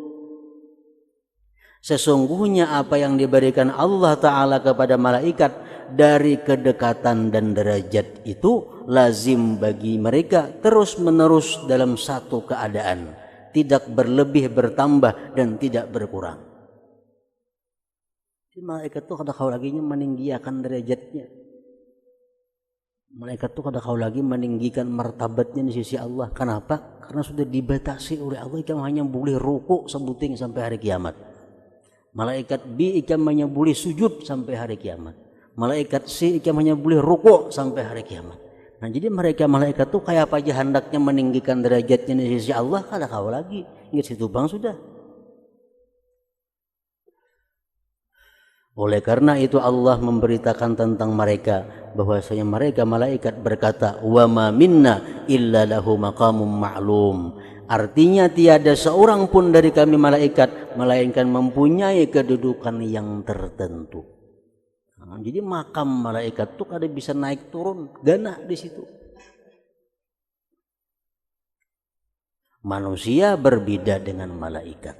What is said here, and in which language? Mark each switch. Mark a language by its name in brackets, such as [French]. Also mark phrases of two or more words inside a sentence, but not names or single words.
[Indonesian] Sesungguhnya apa yang diberikan Allah Ta'ala kepada malaikat dari kedekatan dan derajat itu lazim bagi mereka terus menerus dalam satu keadaan. tidak berlebih bertambah dan tidak berkurang. Malaikat itu kada kau lagi meninggikan derajatnya. Malaikat itu kada kau lagi meninggikan martabatnya di sisi Allah. Kenapa? Karena sudah dibatasi oleh Allah. Ikam hanya boleh ruku sebuting sampai hari kiamat. Malaikat B ikam hanya boleh sujud sampai hari kiamat. Malaikat C ikam hanya boleh ruku sampai hari kiamat. Nah jadi mereka malaikat itu kayak apa aja hendaknya meninggikan derajatnya di sisi Allah. Kada kau lagi. Ingat situ bang sudah. Oleh karena itu Allah memberitakan tentang mereka bahwasanya mereka malaikat berkata [Arabic] وما منا إلا له مقام معلوم. [Indonesian] Artinya tiada seorang pun dari kami malaikat melainkan mempunyai kedudukan yang tertentu. Nah, jadi makam malaikat itu kada bisa naik turun gana di situ. Manusia berbeda dengan malaikat.